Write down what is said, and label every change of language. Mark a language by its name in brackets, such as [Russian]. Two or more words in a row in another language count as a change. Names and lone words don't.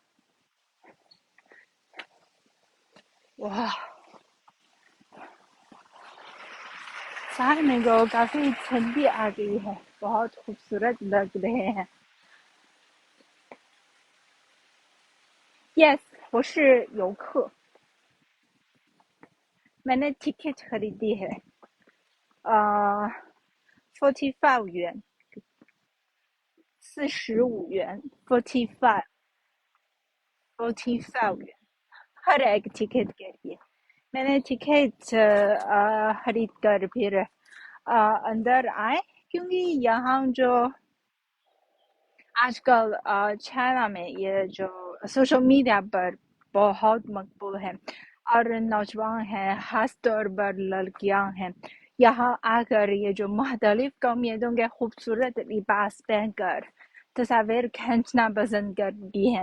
[Hindi] वाह, शहर में तो काफी ठंडी आ गई है। बहुत खूबसूरत लग रहे हैं। यस, [Chinese] 我是游客， [Hindi] मैंने टिकट खरीदी है। [Chinese] 45 元, 45 元, 45 元, [Hindi] हर एक टिकट के लिए। मैंने टिकट खरीद कर फिर अंदर आए, क्योंकि यहाँ जो आजकल चाइना में ये जो [English] social media [Hindi] पर बहुत मकबूल है और नौजवान हैं, खास तौर पर लड़कियां हैं, यहाँ आकर ये जो मुख्तलिफ कौमियतों के खूबसूरत लिबास पहनकर तस्वीर खींचना पसंद करती हैं।